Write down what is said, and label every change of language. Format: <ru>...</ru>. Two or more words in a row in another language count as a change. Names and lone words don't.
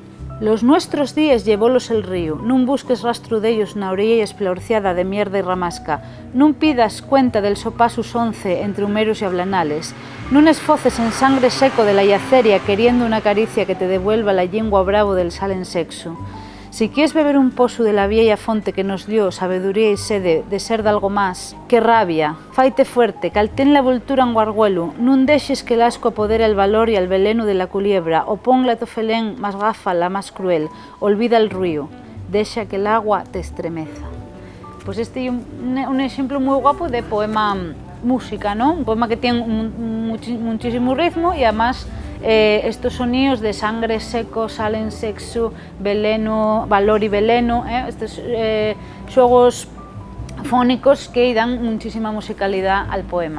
<ast>Los nuestros días llevólos el río, nun busques rastro dellos na orilla esplorciada de mierda y ramasca, nun pidas cuenta del sopasus 11 entre humeros y ablanales, nun esfoces en sangre seco de la yaceria queriendo una caricia que te devuelva la lengua bravo del sal en sexo. Si quieres beber un pozo de la vieja fonte que nos dio sabiduría y sede de ser de algo más, qué rabia, faite fuerte, caltén la voltura en guarguelo, nun deixes que el asco apodere el valor y el veleno de la culiebra, o ponla tu felén más gafa, la más cruel, olvida el río, dexa que el agua te estremeza.</ast> <es>Pues este es un ejemplo muy guapo de poema música, ¿no? Un poema que tiene muchísimo ritmo y además estos sonidos de sangre seco, sal en sexo, veleno, valor y veleno, estos juegos fónicos que dan muchísima musicalidad al poema.</es>